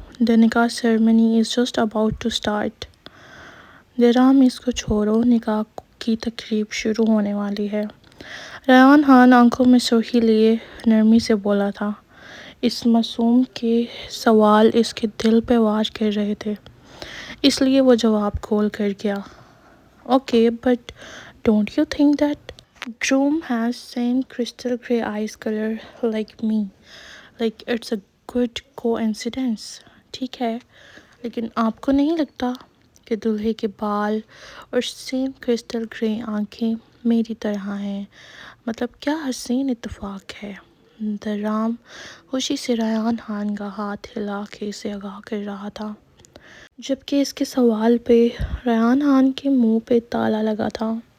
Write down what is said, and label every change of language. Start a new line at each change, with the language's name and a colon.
English: The nikah ceremony is just about to start.
Urdu: The Ram، اس کو چھوڑو، نکاح کی تقریب شروع ہونے والی ہے۔ ریان خان آنکھوں میں سرخی لیے نرمی سے بولا تھا۔ اس معصوم کے سوال اس کے دل پہ وار کر رہے تھے، اس لیے وہ جواب کھول کر گیا۔
English: Okay, but don't you think that groom has same crystal gray eyes color like me? Like it's a good coincidence.
Urdu: ٹھیک ہے، لیکن آپ کو نہیں لگتا کہ دلہے کے بال اور سیم کرسٹل گرے آنکھیں میری طرح ہیں؟ مطلب کیا حسین اتفاق ہے۔ رام خوشی سے ریان خان کا ہاتھ ہلا کے اسے آگاہ کر رہا تھا، جبکہ اس کے سوال پہ ریان خان کے منہ پہ تالا لگا تھا۔